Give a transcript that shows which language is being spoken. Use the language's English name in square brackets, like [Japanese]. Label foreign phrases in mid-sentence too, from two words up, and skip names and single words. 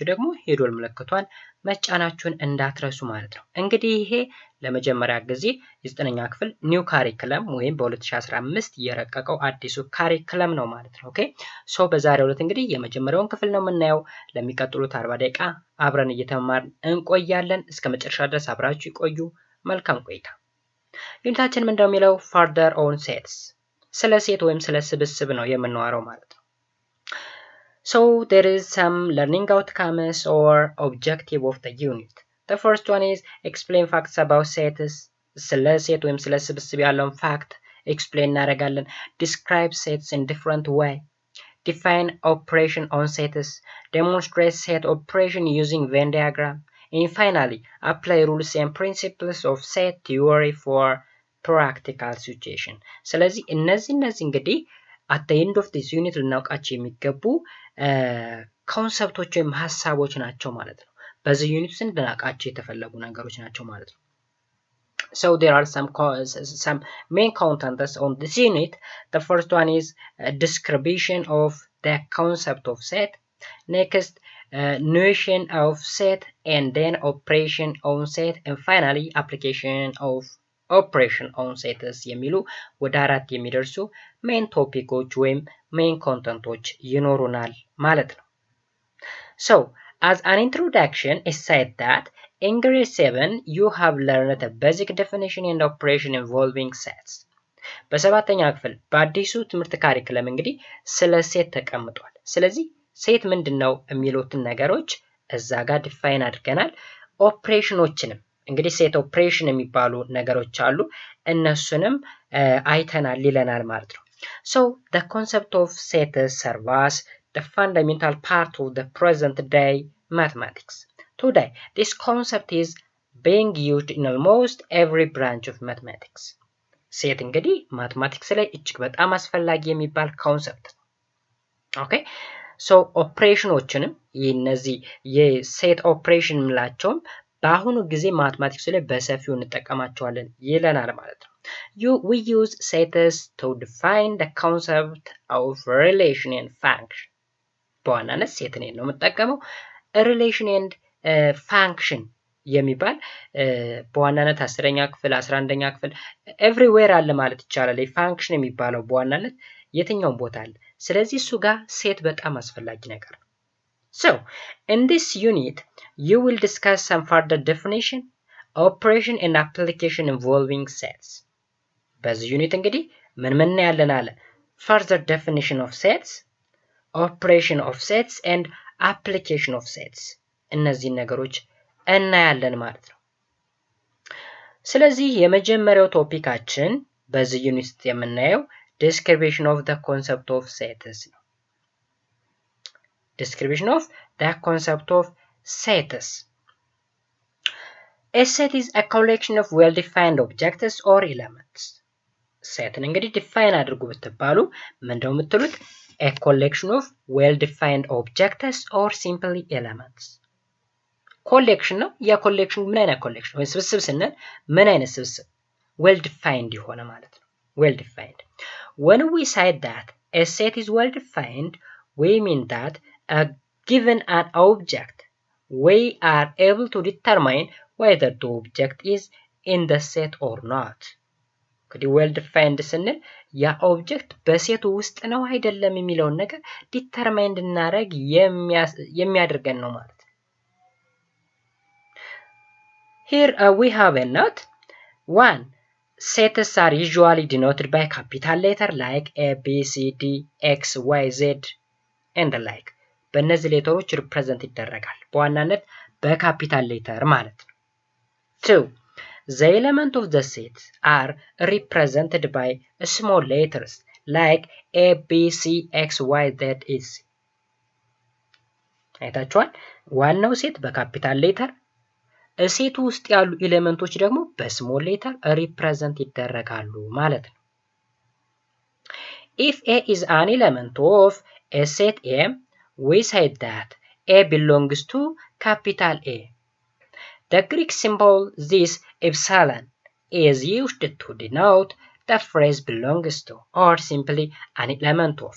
[Amharic] ደግሞ የደወል ምልክቷን መጫናችሁን እንዳትረሱ ማለት ነው። እንግዲህ ይሄ ለመጀመሪያ ጊዜ የዘጠነኛ ክፍል [English] new curriculum [Amharic] ወይም በ2015 የረቀቀው አዲሱ ካሪክለም ነው ማለት ነው። [English] okay so [Amharic] በዛሬው ዕለት እንግዲህ የመጀመሪያውን ክፍል ነው የምናየው። ለሚቀጥሉት 40 ደቂቃ አብረን እየተማርን እንቆያለን። እስከ መጨረሻ ድረስ አብራችሁ ይቆዩ። መልካም ቆይታ። ዩኒታችን ምንድነው የሚለው? [English] further on sets፣ [Amharic] ስለ ሴት ወይም ስለ ስብስብ ነው የምናወራው ማለት ነው። [English] So there is some learning outcomes or objective of the unit. The first one is explain facts about sets. [Amharic] ስለ ሴት ወይም ስለ ስብስብ ያለውን [English] fact explain [Amharic] እናደርጋለን። [English] describe sets in different way. define operation on sets. demonstrate set operation using Venn diagram. and finally apply rules and principles of set theory for practical situation. [Amharic] ስለዚህ እነዚህ እንግዲህ [English] at the end of this unit [Amharic] ልናውቃቸው የሚገቡ ኮንሰፕቶች ወይም ሐሳቦች ናቸው ማለት ነው። በዚህ ዩኒት ውስጥ ልናውቃቸው የተፈለጉ ነገሮች ናቸው ማለት ነው። [English] So there are some main contents on this unit. The first one is a description of the concept of set. Next, notion of set, and then operation on set, and finally application of operation on sets [Amharic] የሚሉ ወደ አራት የሚደርሱ [English] main topics or main contents [Amharic] ይኖሩናል ማለት ነው። [English] So as an introduction, it said that in grade 7 you have learned a basic definition and operation involving sets. [Amharic] በሰባተኛ ክፍል በአዲሱ ትምህርት ካሪክለም እንግዲህ ስለ ሴት ተቀምጧል። ስለዚህ ሴት ምንድነው የሚሉትን ነገሮች እዛ ጋር ዲፋይን አድርገናል። ኦፕሬሽኖችንም እንግዲህ [English] set operation [Amharic] የሚባሉ ነገሮች አሉ፣ እነሱንም አይተናል ይለናል ማለት ነው። [English] So the concept of sets serves as the fundamental part of the present day mathematics. Today, this concept is being used in almost every branch of mathematics. [Amharic] ሴት እንግዲህ ማትማቲክስ ላይ እጅግ በጣም አስፈላጊ የሚባል ኮንሰፕት ነው። [English] okay so [Amharic] ኦፕሬሽኖችንም እነዚህ የሴት ኦፕሬሽን ምላቸውም በአሁኑ ጊዜ ማትማቲክስ ላይ በሰፊው እንጠቀማቸዋለን ይለናል ማለት ነው። [English] We use sets to define the concept of relation and function. [Amharic] በዋናነት ሴትን ነው የምጠቀመው። [English] relation and function [Amharic] የሚባል በዋናነት 10ኛ ክፍል 11ኛ ክፍል ኤቭሪዌር አለ ማለት ይቻላል። ፋንክሽን የሚባለው በዋናነት የትኛውም ቦታ አለ። ስለዚህ እሱ ጋር ሴት በጣም አስፈላጊ ነገር ነው። [English] So in this unit you will discuss some further definition, operation and application involving sets. [Amharic] በዚህ ዩኒት እንግዲህ ምን ያለን አለ? [English] further definition of sets, operation of sets and application of sets. [Amharic] እነዚህ ነገሮች እናያለን ማለት ነው። ስለዚህ የመጀመሪያው ቶፒካችን በዚህ ዩኒት ውስጥ የምናየው [English] description of the concept of sets [Amharic] ነው። [English] description of the concept of sets. A set is a collection of well-defined objects or elements. [Amharic] ሴትን እንግዲህ ዲፋይን አድርጉ ብትባሉ ምንድነው የምትሉት? [English] a collection of well-defined objects or simply elements. [Amharic] ኮሌክሽን ነው። ያ ኮሌክሽን ምን አይነት ኮሌክሽን ወይ ስብስብ ስንል ምን አይነት ስብስብ? well-defined የሆነ ማለት ነው። well-defined. [English] When we say that a set is well-defined, we mean that given an object, we are able to determine whether the object is in the set or not. [Amharic] እንግዲህ well-defined ስንል ያ ኦብጀክት በሴቱ ውስጥ ነው አይደለም የሚለውን ነገር ዲተርማይን እንድናደርግ የሚያደርገን ነው ማለት ነው። [English] Here we have a note. 1. Sets are usually denoted by capital letter like A, B, C, D, X, Y, Z and the like. [Amharic] በእነዚህ ሌተሮች ሪፕሬዘንት ይደረጋል በዋናነት በካፒታል ሌተር ማለት ነው። 2. [English] The elements of the set are represented by small letters like A, B, C, X, Y, Z, etc. [Amharic] አይታችኋል። ዋናው ሴት በካፒታል ሌተር፣ ሴቱ ውስጥ ያሉ ኤሌመንቶች ደግሞ በስሞል ሌተር ሪፕሬዘንት ይደረጋሉ ማለት ነው። [English] If A is an element of a set A, we said that A belongs to capital A. The Greek symbol this epsilon is used to denote the phrase belongs to or simply an element of.